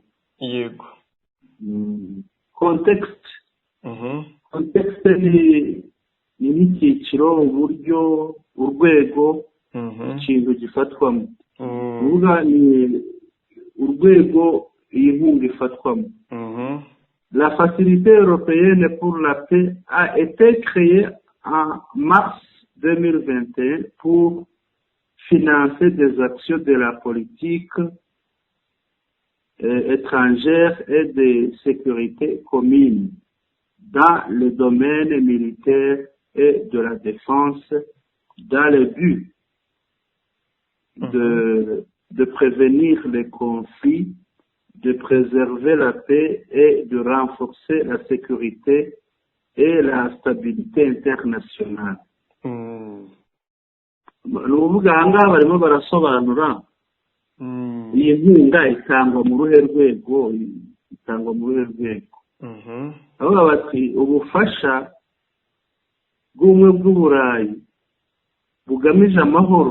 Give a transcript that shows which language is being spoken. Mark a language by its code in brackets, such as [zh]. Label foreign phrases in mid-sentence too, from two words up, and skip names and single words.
[rw] Yego. Context ni n'icyiciro uburyo urwego ikintu gifatwamo. Uvuga ni urwego iyi nkunga ifatwamo. [fr] La Facilité européenne pour la paix a été créée en mars 2021 pour financer des actions de la politique étrangère et de sécurité commune dans le domaine militaire et de la défense dans le but de prévenir les conflits, de préserver la paix et de renforcer la sécurité et la stabilité internationale. [rw] Nuvuga ahangaha barimo barasobanura iyi nkunga itangwa mu ruhe rwego aho bati ubufasha bw'ubumwe bw'Uburayi bugamije amahoro.